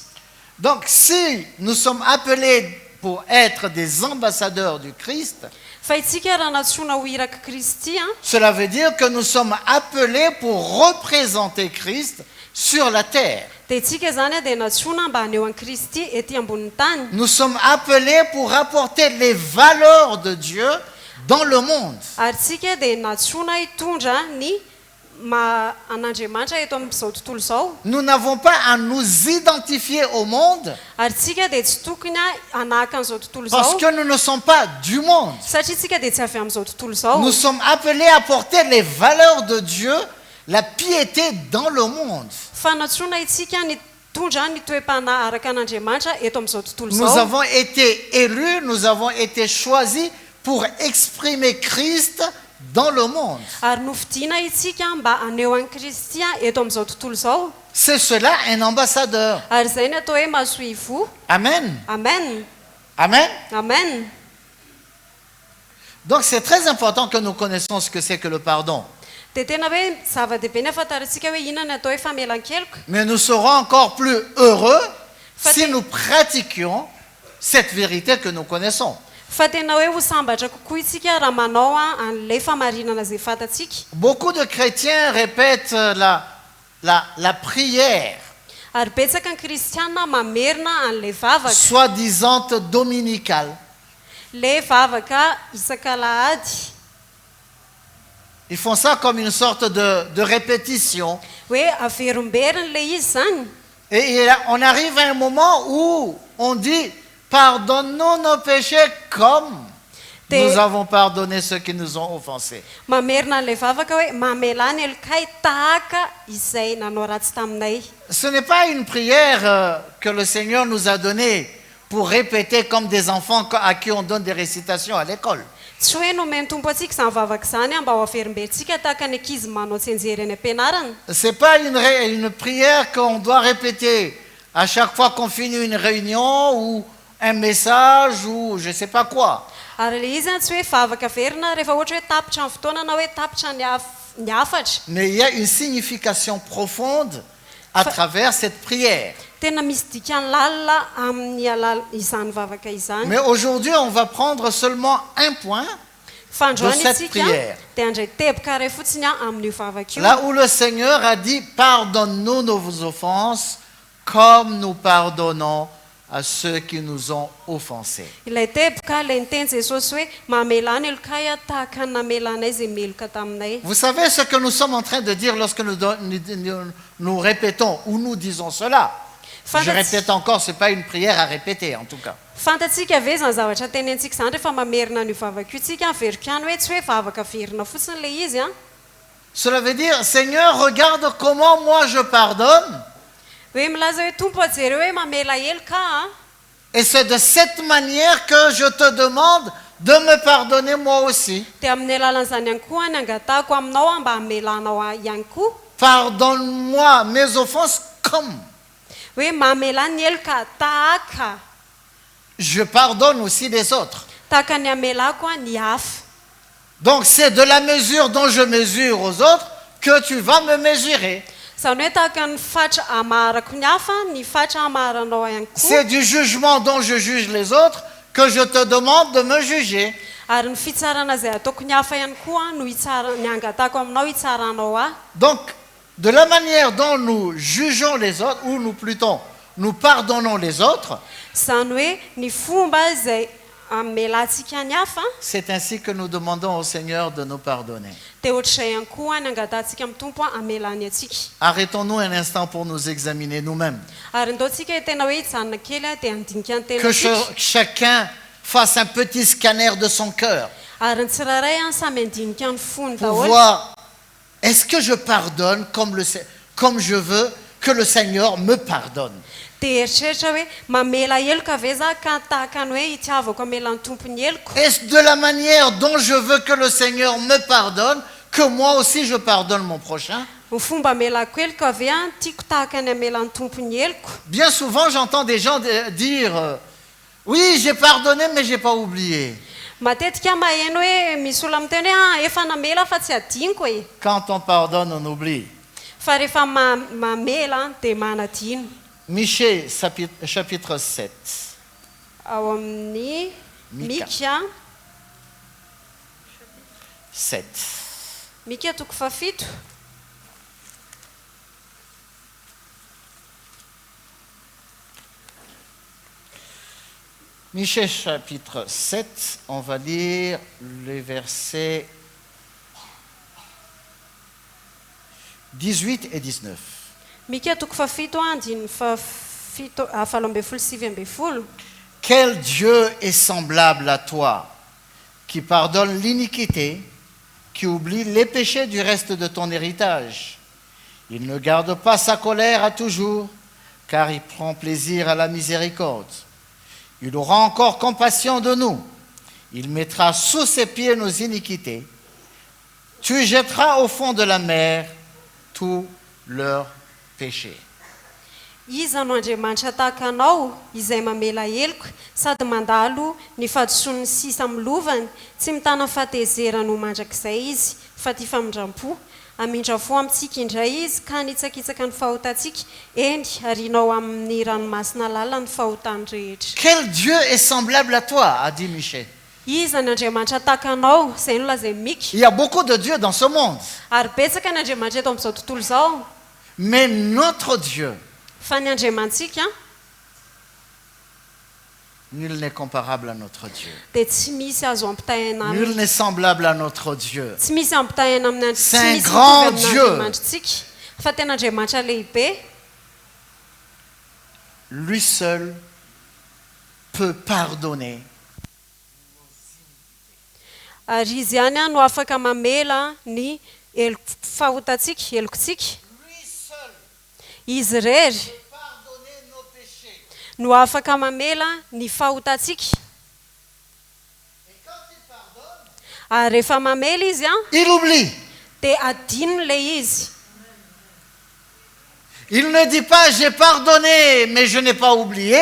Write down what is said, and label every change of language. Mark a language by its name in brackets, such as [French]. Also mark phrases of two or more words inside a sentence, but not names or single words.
[French] Donc si nous sommes appelés pour être des ambassadeurs du Christ, [Malagasy] Fa itsika raha natsoina ho iraka Kristy, [French] cela veut dire que nous sommes appelés pour représenter Christ sur la terre. [Malagasy] dia itsika zany dia natsoina mba haneho an'i Kristy ety ambonin'ny tany. [French] Nous sommes appelés pour apporter les valeurs de Dieu dans le monde. [Malagasy] Ary tsika dia natsoina hitondra ny an'Andriamanitra eto amin'izao tontolo izao. [French] Nous n'avons pas à nous identifier au monde [Malagasy] Ary tsika dia tsy tokony hanahaka an'izao tontolo [French] parce [Malagasy] izao, [French] que nous ne sommes pas du monde. [Malagasy] satria tsika dia tsy avy amin'izao tontolo izao. [French] Nous sommes appelés à porter les valeurs de Dieu, la piété dans le monde. [Malagasy] Fa natsoina itsika nitondra ny toe-panahy araka an'Andriamanitra eto amin'izao tontolo [French] Nous [Malagasy] izao. [French] avons été élus, nous avons été choisis pour exprimer Christ dans le monde. [Malagasy] Ary nofidiana itsika mba haneho an'i Kristy eto amin'izao tontolo izao. [French] C'est cela un ambassadeur. [Malagasy] Ary izay ny atao hoe masoivo. Amen. Amen. Amen. Amen. [French] Donc c'est très important que nous connaissions ce que c'est que le pardon. [Malagasy] Dia tena hoe zava-dehibe ny ahafantarantsika hoe inona ny atao hoe famelan-keloka. [French] Mais nous serons encore plus heureux si [Malagasy] Fati- [French] nous pratiquions cette vérité que nous connaissons. [Malagasy] Fa tena hoe ho sambatra kokoa itsika raha manao an'ilay famarinana izay fantatsika. [French] Beaucoup de chrétiens répètent la prière, [Malagasy] Ary betsaka ny kristiana mamerina an'ilay vavaka. [French] soi-disant dominicale. [Malagasy] Le vavaka isan-kalahady. [French] Ils font ça comme une sorte de répétition. [Malagasy] Hoe averimberina ilay izy zany. [French] Et on arrive à un moment où on dit « Pardonne-nous nos péchés comme nous avons pardonné ceux qui nous ont offensés. » [Malagasy] Mamerina an'ilay vavaka hoe mamelany elokay tahaka izay nanao ratsy taminay. [French] Ce n'est pas une prière que le Seigneur nous a donnée pour répéter comme des enfants à qui on donne des récitations à l'école. [Malagasy] Tsy hoe nomeny tompo antsika izany vavaka izany mba ho averimberentsika tahaka ny ankizy manao tsenjery any am-pianarana. [French] Ce n'est pas une prière qu'on doit répéter à chaque fois qu'on finit une réunion ou un message ou je ne sais pas quoi. [Malagasy] Ary le izy tsy hoe vavaka verina rehefa ohatra hoe tapitra ny fotoana na hoe tapitra ny hafatra. [French] Mais il y a une signification profonde à travers cette prière. [Malagasy] Tena misy dikany lalina amin'ny izany vavaka izany. [French] Mais aujourd'hui, on va prendre seulement un point [Malagasy] Fa androany [French] de cette [Malagasy] itsika [French] prière. [Malagasy] dia andray teboka iray fotsiny amin'io vavaka io. [French] Là où le Seigneur a dit « Pardonne-nous nos offenses comme nous pardonnons à ceux qui nous ont offensés. » [Malagasy] Ilay teboka ilay niteny Jesosy hoe mamelany elokay tahaka ny namelanay izay meloka taminay. [French] Vous savez ce que nous sommes en train de dire lorsque nous répétons ou nous disons cela. Je répète encore, ce n'est pas une prière à répéter en tout cas. [Malagasy] Fantatsika ve zany zavatra tenentsika zany rehefa mamerina an'io vavaka io tsika averika any hoe tsy hoe vavaka verina fotsiny le izy [French] Cela veut dire, Seigneur, regarde comment moi je pardonne. [Malagasy] hoe milaza hoe tompo ajery hoe mamela eloka [French] Et c'est de cette manière que je te demande de me pardonner moi aussi. [Malagasy] dia amin'ny alalan'izany ihany koa ny angatahako aminao mba hamelanao ihany koa. [French] Pardonne-moi mes offenses comme [Malagasy] Hoe mamela ny eloka tahaka [French] je pardonne aussi les autres. [Malagasy] tahaka ny amelako ny hafa. [French] Donc c'est de la mesure dont je mesure aux autres que tu vas me mesurer. [Malagasy] Izany hoe tahaka ny fatra amarako ny hafa ny fatra amaranao ihany koa. [French] C'est du jugement dont je juge les autres que je te demande de me juger. [Malagasy] Ary ny fitsarana izay ataoko ny hafa ihany koa no ny angatako aminao hitsaranao ahy. [French] Donc, de la manière dont nous jugeons les autres, ou nous plutôt, nous pardonnons les autres, [Malagasy] Izany hoe ny fomba izay amelantsika ny hafa [French] c'est ainsi que nous demandons au Seigneur de nous pardonner. [Malagasy] dia ohatr'izay ihany koa ny angatantsika amin'ny tompo amelany atsika. [French] Arrêtons-nous un instant pour nous examiner nous-mêmes. [Malagasy] Ary ndoantsika tena hoe hijanona kely dia handinika ny [French] Que [Malagasy] tenatsika. [French] chacun fasse un petit scanner de son cœur [Malagasy] Ary ny tsirairay samy handinika ny fony [French] pour [Malagasy] daholo. [French] voir, est-ce que je pardonne comme je veux que le Seigneur me pardonne? [Malagasy] Dia eritreritra hoe mamela heloka ve za ka tahaka ny hoe hitiavako amelan'ny tompony heloko. [French] Est-ce de la manière dont je veux que le Seigneur me pardonne que moi aussi je pardonne mon prochain? [Malagasy] Ny fomba amelako heloko ve tiako tahaka ny amelan'ny tompony heloko. [French] Bien souvent, j'entends des gens dire oui, j'ai pardonné, mais j'ai pas oublié. [Malagasy] Matetika maheno hoe misy olona miteny hoe efa namela fa tsy adiniko e. [French] Quand on pardonne, on oublie. [Malagasy] Fa rehefa mamela dia manadino. [French] Michée, chapitre 7. [Malagasy] Ao amin'ny Mika. Mika 7. Mika toko fafito. [French] Michée, chapitre 7, on va lire les versets 18 et 19. [Malagasy] Mika toko fafito andiny fafito falo ambin'ny folo sivy ambin'ny folo. [French] Quel Dieu est semblable à toi, qui pardonne l'iniquité, qui oublie les péchés du reste de ton héritage. Il ne garde pas sa colère à toujours, car il prend plaisir à la miséricorde. Il aura encore compassion de nous. Il mettra sous ses pieds nos iniquités. Tu jetteras au fond de la mer tous leurs péchés. [Malagasy] Iza no Andriamanitra tahaka anao izay mamela heloko sady mandalo ny fahadisoany sisa amin'ny lovany, tsy mitana fahatezerana ho mandrakizay izy fa tia famindram-po. Amindra-fo amintsika indray izy ka nitsakitsaka ny fahotantsika eny arinao amin'ny ranomasina lalina ny fahotany rehetra. [French] Quel Dieu est semblable à toi, a dit Michée. [Malagasy] Iza ny Andriamanitra tahaka anao izay no lazay Mika. [French] Il y a beaucoup de dieux dans ce monde, [Malagasy] Ary betsaka ny Andriamanitra eto amin'izao tontolo izao. [French] mais notre Dieu, [Malagasy] Fa ny Andriamantsika [French] nul n'est comparable à notre Dieu. [Malagasy] dia tsy misy azo ampitahaina [French] Nul n'est semblable à notre Dieu. [Malagasy] tsy misy ampitahaina amin'ny [French] C'est un grand Dieu. [Malagasy] Andriamanitsika fa tena Andriamanitra lehibe. [French] Lui seul peut pardonner [Malagasy] Ary izy ihany no afaka mamela ny fahotantsika helokontsika. [French] lui seul [Malagasy] Izy rery [French] peut pardonner nos péchés. [Malagasy] no afaka mamela ny fahotantsika. [French] Et quand il pardonne, [Malagasy] Ary rehefa mamela izy [French] il oublie. [Malagasy] dia adino ilay izy. [French] Il ne dit pas j'ai pardonné, mais je n'ai pas oublié.